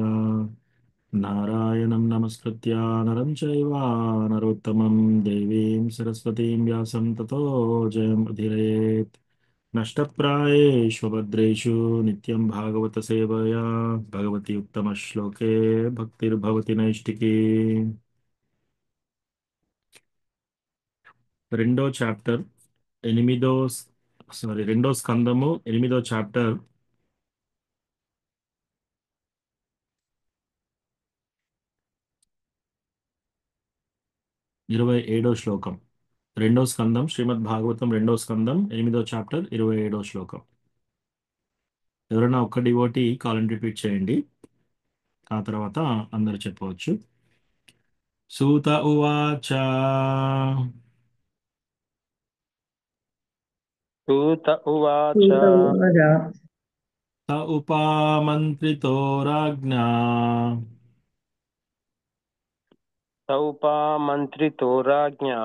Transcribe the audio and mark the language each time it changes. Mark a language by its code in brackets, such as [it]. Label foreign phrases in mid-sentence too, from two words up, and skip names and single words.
[sa] नारायणं नमस्कृत्य नरं चैव नरोत्तमं देवीं सरस्वतीं व्यासं ततो जयमुदीरयेत्। नष्टप्रायेषु भद्रेषु नित्यं भागवत सेवया भगवति उत्तमश्लोके भक्तिर्भवति नैष्टिकी। [te] రెండో చాప్టర్ ఎనిమిదో రెండో స్కందము 8వ చాప్టర్ 27వ శ్లోకం. రెండో స్కందం శ్రీమద్ భాగవతం రెండో స్కందం 8వ చాప్టర్ 27వ శ్లోకం. ఎవరైనా ఒక్క [en] devotee call repeat [te] చేయండి, ఆ తర్వాత అందరు చెప్పవచ్చు. [sa] సూత ఉవాచ सूत उवाच सूत उवाच स उपामन्त्रितो राज्ञा सौपामन्त्रितो राज्ञा